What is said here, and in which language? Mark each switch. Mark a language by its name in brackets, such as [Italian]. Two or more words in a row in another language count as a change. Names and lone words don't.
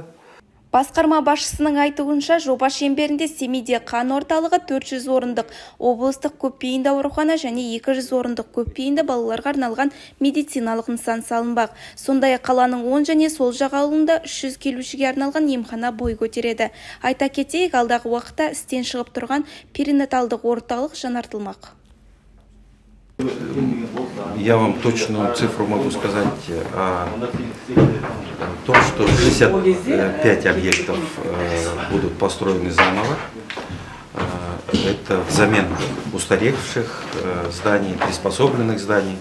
[Kazakh] Басқарма басшысының айтуынша, жоба шеңберінде Семейде қан орталығы, 400 орындық облыстық көпбейінді аурухана және 200 орындық көпбейінді балаларға арналған медициналық нысан салынбақ. Сондай-ақ қаланың оң және сол жақ ауылында 300 келушіге арналған емхана бой көтереді. Айта кетейік, алдағы уақытта істен шығып тұрған перинаталдық орталық жаңартылмақ. [Russian] Я вам точную цифру могу сказать о том, что 65 объектов будут построены заново. Это взамен устаревших зданий, приспособленных зданий.